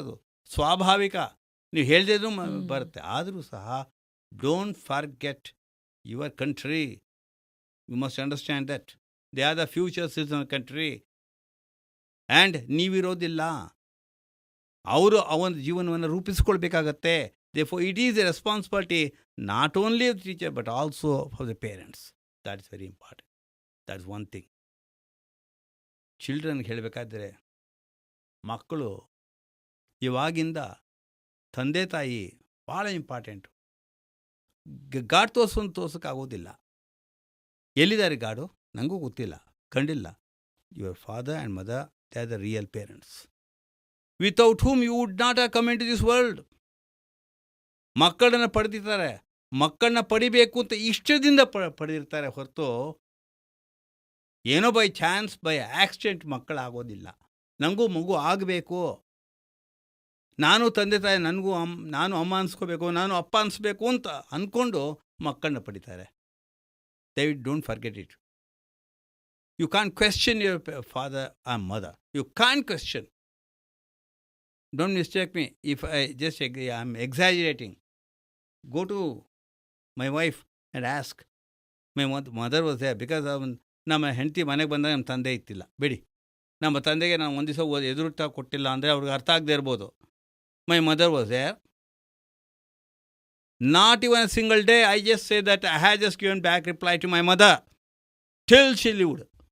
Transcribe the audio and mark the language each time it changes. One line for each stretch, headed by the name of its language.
Kannada: ಅದು ಸ್ವಾಭಾವಿಕ. ನೀವು ಹೇಳ್ದಿದ್ರು ಬರುತ್ತೆ. ಆದರೂ ಸಹ
English: Don't forget your country. You must understand that they are the future citizen country.
Kannada: And ನೀವಿರೋದಿಲ್ಲ, ಅವರು ಅವನ ಜೀವನವನ್ನು ರೂಪಿಸ್ಕೊಳ್ಬೇಕಾಗತ್ತೆ.
English: Therefore, it is a responsibility not only of the teacher but also for the parents. That is very important. That is one thing.
Kannada: ಚಿಲ್ಡ್ರನ್ಗೆ ಹೇಳಬೇಕಾದ್ರೆ, ಮಕ್ಕಳು ಇವಾಗಿಂದ ತಂದೆ ತಾಯಿ ಭಾಳ important. God ತೋರ್ಸೋಕ್ಕಾಗೋದಿಲ್ಲ. ಎಲ್ಲಿದ್ದಾರೆ ಗಾಡು? ನನಗೂ ಗೊತ್ತಿಲ್ಲ, ಕಂಡಿಲ್ಲ.
English: Your father and mother, they are the real parents, without whom you would not have come into this world.
Kannada: ಮಕ್ಕಳನ್ನು ಪಡೆದಿರ್ತಾರೆ, ಮಕ್ಕಳನ್ನ ಪಡಿಬೇಕು ಅಂತ ಇಷ್ಟದಿಂದ ಪಡೆದಿರ್ತಾರೆ ಹೊರತು ಏನೋ
English: by chance, by accident
Kannada: ಮಕ್ಕಳಾಗೋದಿಲ್ಲ. ನನಗೂ ಮಗು ಆಗಬೇಕು, ನಾನು ತಂದೆ ತಾಯಿ, ನಾನು ಅಮ್ಮ ಅನ್ಸ್ಕೋಬೇಕು, ನಾನು ಅಪ್ಪ ಅನಿಸ್ಬೇಕು ಅಂತ ಅಂದ್ಕೊಂಡು ಮಕ್ಕಳನ್ನ ಪಡಿತಾರೆ. ದಯವಿಟ್ಟು
English: Don't forget it. You can question your father and mother. You can question. Don't mistake me if I just I'm exaggerating. Go to my wife and ask. My mother was there because
Kannada: ನಮ್ಮ ಹೆಂಡತಿ ಮನೆಗೆ ಬಂದಾಗ ನಮ್ಮ ತಂದೆ ಇತ್ತಿಲ್ಲ. ಬಿಡಿ, ನಮ್ಮ ತಂದೆಗೆ ನಾನು ಒಂದು ದಿವಸ ಎದುರುತ್ತಾ ಕೊಟ್ಟಿಲ್ಲ ಅಂದರೆ ಅವ್ರಿಗೆ ಅರ್ಥ ಆಗದೆ ಇರ್ಬೋದು.
English: My mother was there. Not even a single day I just say that I had just given back reply to my mother till she lived.